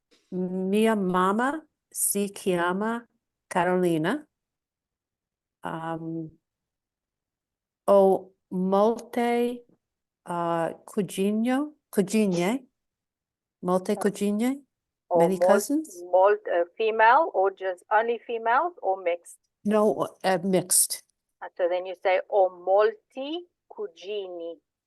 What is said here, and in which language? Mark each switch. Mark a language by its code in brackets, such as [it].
[it] Mia mamma si chiama Carolina. Ho molte cugine, molte cugine, [en] Or many cousins? female, or just only females, or mixed? No, mixed. So then you say [it] ho molti cugini.